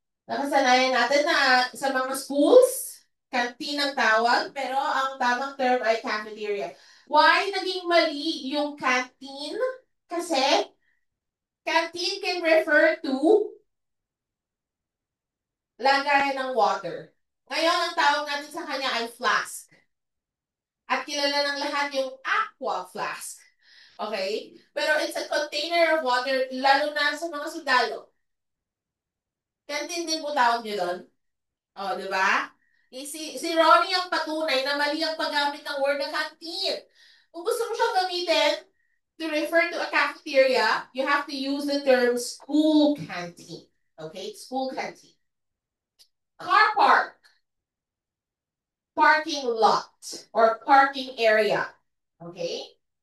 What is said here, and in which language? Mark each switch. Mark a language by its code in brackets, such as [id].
[tl] Nakasanayan natin na sa mga schools, canteen ang tawag, pero ang tamang term ay cafeteria. Why naging mali yung canteen? [en] Kasi canteen can refer to [tl] lagayan ng [en] water. [tl] Ngayon, ang tawag natin sa kanya ay flask. At kilala ng lahat yung aqua flask. Okay? Pero [en] it's a container of water, [tl] lalo na sa mga sundalo. Canteen din po tawag nyo doon. O, di ba? Si Ronnie ang patunay na mali ang paggamit ng word na canteen. Kung gusto mo siyang gamitin [en] to refer to a cafeteria, you have to use the term school canteen. Okay? School canteen. Car park. Parking lot or parking area. Okay?